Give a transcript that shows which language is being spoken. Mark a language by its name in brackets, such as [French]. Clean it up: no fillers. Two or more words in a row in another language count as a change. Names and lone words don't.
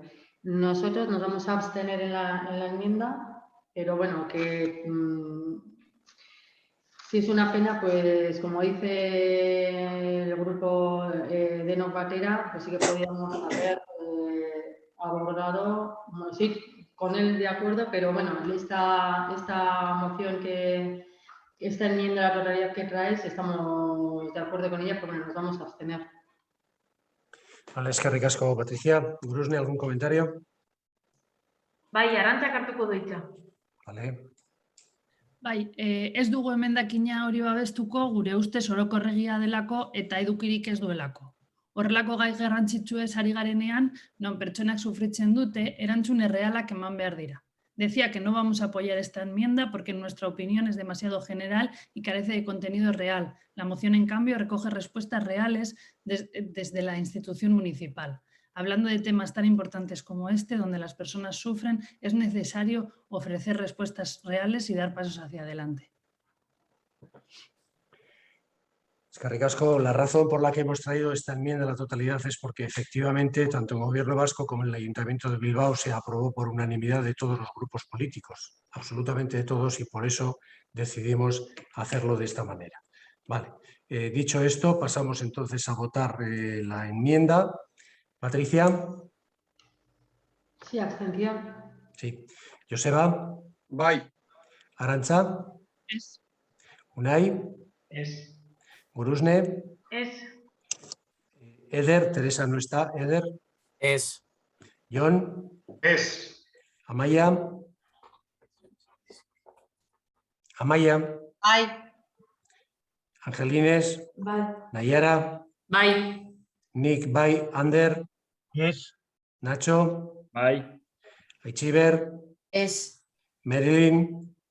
[Spanish] Nosotros nos vamos a abstener en la enmienda, pero bueno, que si es una pena, pues como dice el grupo de No Patera, pues sí que podríamos haber abordado, bueno, sí, con él de acuerdo, pero bueno, esta moción esta enmienda a la totalidad que traes, estamos de acuerdo con ella, porque nos vamos a abstener. Vale, [Basque] eskerrik asko, Patricia. Gurusne, [Spanish] ¿algún comentario? [Basque] Bai, Arantxak hartuko du hitza. Vale. Bai, ez dugu emendakina hori babestuko gure ustez orokorregia delako eta edukirik ez duelako. Horrelako gai garrantzitsuez ari garenean, non pertsonak sufritzen dute, erantzun errealak eman behar dira. [Spanish] Decía que no vamos a apoyar esta enmienda porque en nuestra opinión es demasiado general y carece de contenido real. La moción, en cambio, recoge respuestas reales desde la institución municipal. Hablando de temas tan importantes como este, donde las personas sufren, es necesario ofrecer respuestas reales y dar pasos hacia adelante. [Basque] Eskerrik asko, [Spanish] la razón por la que hemos traído esta enmienda a la totalidad es porque efectivamente tanto el Gobierno vasco como el Ayuntamiento de Bilbao se aprobó por unanimidad de todos los grupos políticos, absolutamente de todos, y por eso decidimos hacerlo de esta manera. Vale, dicho esto, pasamos entonces a votar la enmienda. Patricia. Sí, abstención. Sí. Joseba. [Basque] Bai. Arantxa. Es. Unai. Es. Gurusne. Es. Eder. Teresa no está. Eder. Es. Jon. Es. Amaya. Amaya. Bai. Angelines. Bai. Nayara. Bai. Nick, bai. Ander. Yes. Nacho. Bai. Aichiber. Es. Marilyn.